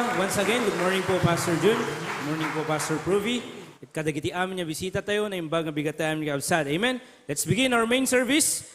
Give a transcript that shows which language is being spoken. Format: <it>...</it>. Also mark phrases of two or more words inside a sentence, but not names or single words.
<en>Once again, good morning po, Pastor Jun. Good morning po, Pastor Pruvi.</en> <ilo>At kadagiti amin niya bisita tayo na imbag nga bigat amin kakabsat.</ilo> <en>Amen. Let's begin our main service.</en>